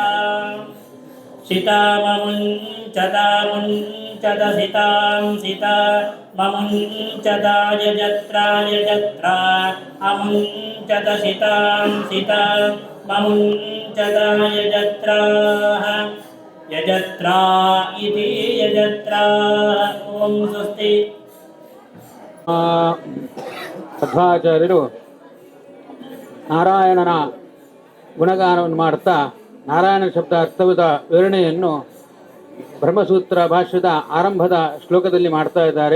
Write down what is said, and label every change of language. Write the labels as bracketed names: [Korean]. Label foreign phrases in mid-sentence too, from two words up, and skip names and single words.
[Sanskrit] ಶಿತಾಮುಂಚದ ಮುಂಚದ ಶಿತಾಂ ಸಿತಾ ಮಮುಂಚದ ಯಜತ್ರ ಯಜತ್ರ ಅಮುಂಚದ ಶಿತಾಂ ಸಿತಾ ಮಮುಂಚದ ಯಜತ್ರ ಯಜತ್ರ ಇತಿ ಯಜತ್ರ ಓಂ ಸ್ವಸ್ತಿ. [Kannada] ಮಧ್ವಾಚಾರ್ಯರು ನಾರಾಯಣನ ಗುಣಗಾನವನ್ನು ಮಾಡುತ್ತಾ ನಾರಾಯಣ ಶಬ್ದ ಅರ್ಥವಿದ ವಿವರಣೆಯನ್ನು ಬ್ರಹ್ಮಸೂತ್ರ ಭಾಷ್ಯದ ಆರಂಭದ ಶ್ಲೋಕದಲ್ಲಿ ಮಾಡ್ತಾ ಇದ್ದಾರೆ.